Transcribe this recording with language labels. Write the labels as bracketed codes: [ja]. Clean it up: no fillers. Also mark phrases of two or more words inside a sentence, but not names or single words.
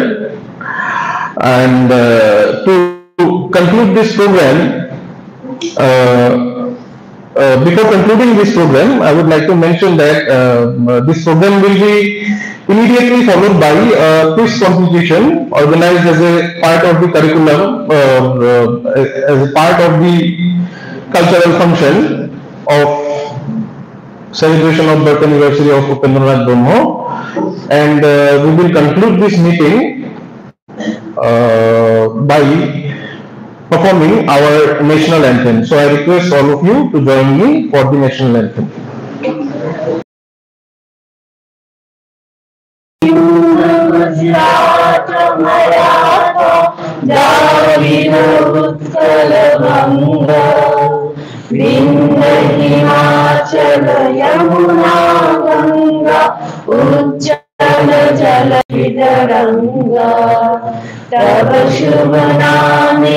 [en] And to conclude this program, before concluding this program, I would like to mention that this program will be immediately followed by a quiz competition organized as a part of the curriculum, as a part of the cultural function of celebration of birth anniversary of Upendranath Brahmo. and we will conclude this meeting by performing our national anthem. So I request all of you to join me for the national anthem. [bn] হিমাচল যমুনা গঙ্গা উজ্জ্বল জল বিদরঙ্গা তব শুভ নামে